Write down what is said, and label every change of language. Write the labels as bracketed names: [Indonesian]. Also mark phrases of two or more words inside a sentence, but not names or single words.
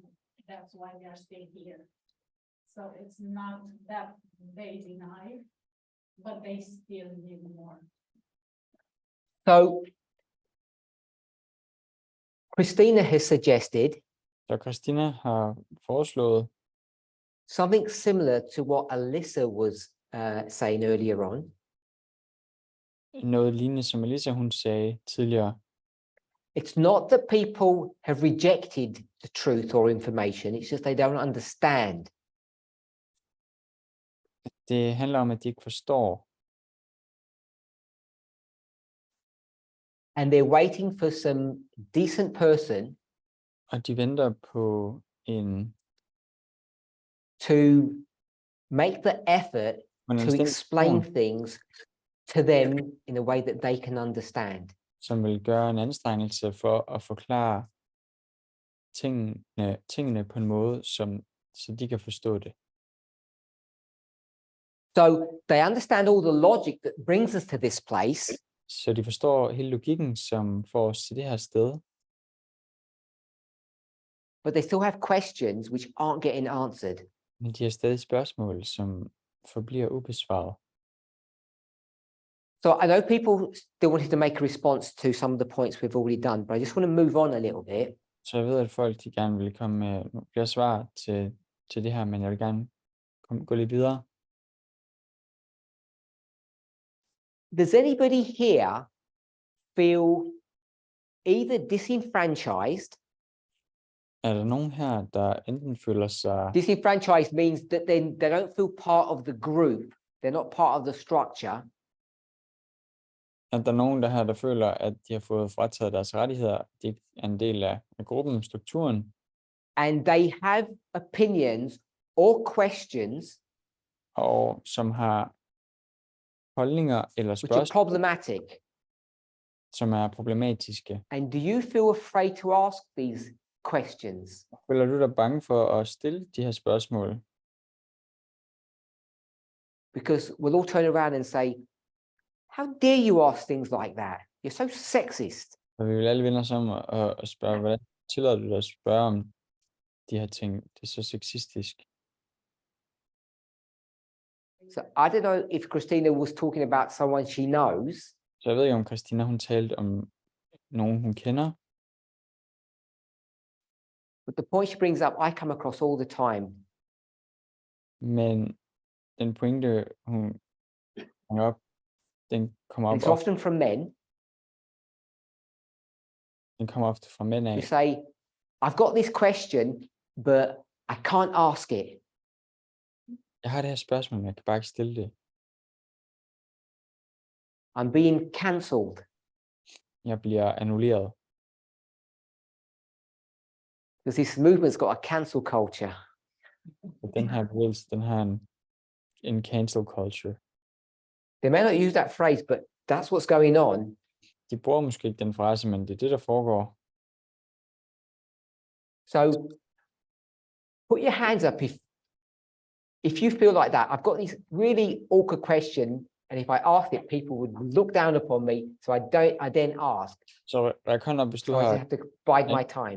[English] That's why they are still here. So it's not that they deny, but they still need more. So Christina has suggested [Danish] Så Christina har foreslået [English] something similar to what Alyssa was saying earlier on. [Danish] noget lignende, som Elisa hun sagde tidligere. [English] It's not that people have rejected the truth or information. It's just they don't understand. [Danish] Det handler om, at de ikke forstår, [English] And they're waiting for some decent person [Danish] og de venter på en [English] to make the effort to [Danish] anstændig [English] explain [Danish] person, [English] things to them in a way that they can understand. [Danish] som vil gøre en anstrengelse for at forklare tingene på en måde, så de kan forstå det. [English] So they understand all the logic that brings us to this place, [Danish] Så de forstår hele logikken, som får os til det her sted, [English] but they still have questions which aren't getting answered. [Danish] men de har stadig spørgsmål, som forbliver ubesvaret. [English] So I know people still wanted to make a response to some of the points we've already done, but I just want to move on a little bit. [Danish] Så jeg ved, at folk de gerne vil komme med flere svar til det her, men jeg vil gerne gå lidt videre. [English] Does anybody here feel either disenfranchised? [Danish] Er der nogen her, der enten føler sig [English] Disenfranchised means that they don't feel part of the group. They're not part of the structure. [Danish] at der er nogen der her, der føler, at de har fået frataget deres rettigheder, de ikke er en del af gruppen, strukturen, [English] And they have opinions or questions [Danish] og som har holdninger eller [English] which are [Danish] spørgsmål, [English] problematic. [Danish] som er problematiske. [English] And do you feel afraid to ask these questions? [Danish] Føler du dig bange for at stille de her spørgsmål? [English] Because we'll all turn around and say, how dare you ask things like that? You're so sexist. [Danish] Og vi vil alle vende os om og spørge, hvordan tillader du dig at spørge om de her ting? Det er så sexistisk. [English] So I don't know if Christina was talking about someone she knows, [Danish] Så jeg ved ikke, om Christina hun talte om nogen, hun kender, [English] But the point she brings up, I come across all the time. [Danish] Men den pointe, hun bringer op, den kommer [English] And [Danish] op, [English] it's often from men [Danish] den kommer ofte fra mænd [English] who [Danish] af. [English] say, I've got this question, but I can't ask it. [Danish] Jeg har det her spørgsmål, men jeg kan bare ikke stille det. [English] I'm being cancelled. [Danish] Jeg bliver annulleret. [English] Because this movement's got a cancel culture. [Danish] Og den her bevægelse, den har en [English] cancel culture. They may not use that phrase, but that's what's going on. [Danish] De bruger måske ikke den frase, men det er det, der foregår. [English] So put your hands up if you feel like that. I've got this really awkward question, and if I asked it, people would look down upon me. So I then ask. [Danish] Så ræk hånden op, hvis du [English] So I [Danish] har, [English] have to bide my time.